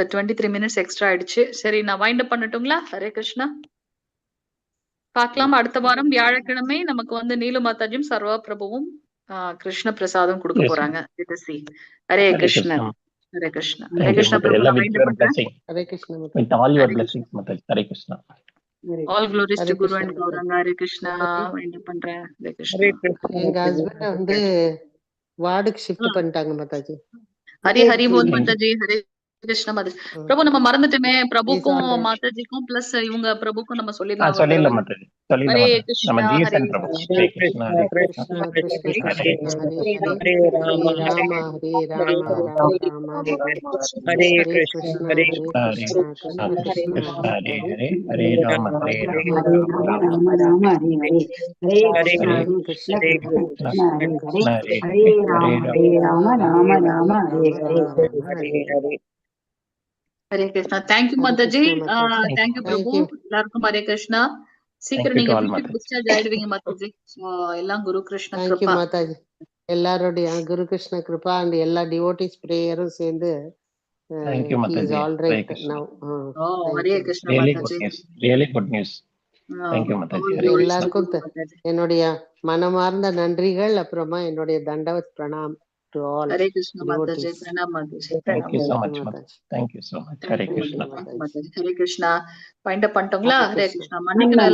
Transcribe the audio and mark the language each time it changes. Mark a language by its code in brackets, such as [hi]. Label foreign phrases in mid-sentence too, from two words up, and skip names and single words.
[ta] 23 minutes எக்ஸ்ட்ரா ஆயிடுச்சு. சரி நான் [en] wind up [ta] பண்ணட்டுங்களா? ஹரே கிருஷ்ணா. பார்க்கலாம் அடுத்த வாரம் வியாழக்கிழமை நமக்கு வந்து நீலு மாதாஜியும் சர்வா பிரபுவும் கிருஷ்ண பிரசாதம் கொடுக்க [en] Yes, [ta] போறாங்க. ஹரே [en] Hare [ta] கிருஷ்ணர். [en] Krishna. [ta] ஹரே கிருஷ்ணா. ஹரே [en] Thank you, [ta] கிருஷ்ணா [en] Mataji. [ta] பிரபு. [en] Allah [ta] நான் [en] with wind up your [ta] பண்றேன். [en] blessing, [ta] ஹரே கிருஷ்ண [en] with [ta] மாதாஜி. [en] all your [ta] ஹரே கிருஷ்ணா. [en] blessings, Mataji. Hare Krishna. all glories [ta] ஹரே [en] to Guru [ta] கிருஷ்ண அண்ட் மாதாஜி. கௌரங்க. ஹரே கிருஷ்ணா. மாதாஜி, [en] wind up [ta] பண்றேன். ஹரே ஹரே கிருஷ்ணா. கிருஷ்ணா எங்க மாதாஜி. ஹஸ்பண்ட் வந்து வார்டுக்கு ஷிஃப்ட் பண்ணிட்டாங்க மாதாஜி. ஹரி ஹரி போல் [en] Thank you. [ta] மாதாஜி. ஹரே கிருஷ்ண மாதாஜி. பிரபு நம்ம மறந்துட்டுமே, இஸ் பிரபுக்கும் [en] all right. [ta] மாதாஜிக்கும் பிளஸ் இவங்க பிரபுக்கும் நம்ம சொல்லிடலாம் ஒரு சொல்லிடலாம் தடவை. Mataji. சொல்லிடலாம் ஹரே Mataji. நம்ம கிருஷ்ணா. ஹரே ஜிஎஸ்என் பிரபு. கிருஷ்ணா. [en] Hare Krishna. Hare [ta] ஹரே [en] Krishna. [ta] கிருஷ்ண கிருஷ்ண [en] Hare [ta] கிருஷ்ண [en] Krishna. [ta] ஹரே ஹரே, ஹரே ஹரே ராம ராம ஹரே ராம ராம ராம ஹரே ஹரே, ஹரே ஹரே கிருஷ்ணா கிருஷ்ண ஹரே ஹரே [en] Hare [ta] கிருஷ்ண கிருஷ்ண [en] Krishna. [ta] கிருஷ்ண [en] Krishna [ta] ஹரே [en] Hare [ta] ஹரே, [en] Hare. Hare Rama. [ta] ராம [en] Hare [ta] ஹரே [en] Rama. [ta] ராம [en] Rama [ta] ராம [en] Rama. [ta] ராம ஹரே ஹரே, ஹரே கிருஷ்ண Hare கிருஷ்ண ஹரே கிருஷ்ண கிருஷ்ண ஹரே கிருஷ்ண கிருஷ்ண கிருஷ்ண ஹரே ஹரே கிருஷ்ண, ஹரே, [en] Krishna. [ta] ஹரே [en] Hare [ta] ராம [en] Rama. [ta] ஹரே ஹரே ராம ராம ராம ஹரே ராம ராம ஹரே ராம ஹரே. ராம ஹரே ஹரே ஹரே. ஹரே. ஹரே கிருஷ்ணா. தேங்க்யூ ஹரே மாதாஜி. கிருஷ்ண மாதாஜி. தேங்க்யூ பிரபு. தேங்க்யூ. எல்லாருக்கும் ஹரே கிருஷ்ணா. [en] Thank [ta] சீக்கிரம் [en] you to [ta] நீங்க [en] all [ta] குயிக் [en] Mataji. [ta] டிஸ்சார்ஜ் ஆயிடுவீங்க மாதாஜி. எல்லாம் குரு கிருஷ்ண தேங்க்யூ கிருபா. மாதாஜி. எல்லாருடைய குரு கிருஷ்ண கிருபா அண்ட் எல்லா டிவோட்டிஸ் பிரேயரும் சேர்ந்து [en] Thank you, he is Mataji. all Hare right Krishna. now. [ta] ஹரே [en] Thank you. [ta] கிருஷ்ண [en] Really good [ta] மாதாஜி. [en] news. Really good news. Thank you, [ta] ஆல் [en] Mataji. Hare [ta] க்ளோரிஸ் [en] Krishna. [ta] டு எல்லாருக்கும் குரு மாதாஜி. என்னுடைய மனமார்ந்த நன்றிகள். அப்புறமா என்னுடைய தண்டவத் பிரணாம் [en] to all [ta] ஹரே கிருஷ்ண மாதாஜி. டிவோட்டிஸ். பிரணாம் மாதாஜி. [en] Thank [ta] பிரணாம் [en] you so [ta] தேங்க்யூ மாதாஜி. [en] much, Mataji. [ta] மாதாஜி. [en] Thank you so much. Hare [ta] தேங்க்யூ தேங்க்யூ [en] Krishna. [ta] மாதாஜி. மாதாஜி. ஹரே கிருஷ்ணா. [en] wind up [ta] பண்ணிட்டோங்களா? ஹரே ஹரே கிருஷ்ணா. கிருஷ்ணா. மன்னிக்கணும் எல்லாரும்.